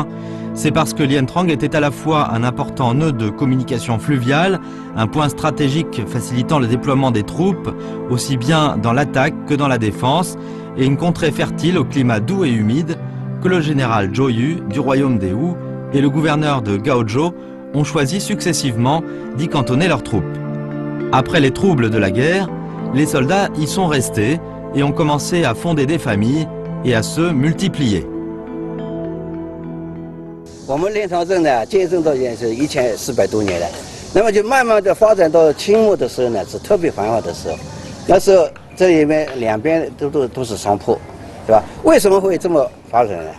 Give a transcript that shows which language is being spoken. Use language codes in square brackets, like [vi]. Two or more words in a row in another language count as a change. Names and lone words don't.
[fr] C'est parce que Lien Trang était à la fois un important nœud de communication fluviale, un point stratégique facilitant le déploiement des troupes, aussi bien dans l'attaque que dans la défense, et une contrée fertile au climat doux et humide, que le général Zhou Yu du royaume des Wu et le gouverneur de Gaozhou ont choisi successivement d'y cantonner leurs troupes. Après les troubles de la guerre, les soldats y sont restés et ont commencé à fonder des familles et à se multiplier. [zh] 我们连长镇呢，建设到现在是1400多年了，那么就慢慢的发展到清末的时候呢，是特别繁华的时候。那时候这里面两边都是商铺，对吧？为什么会这么发展呢？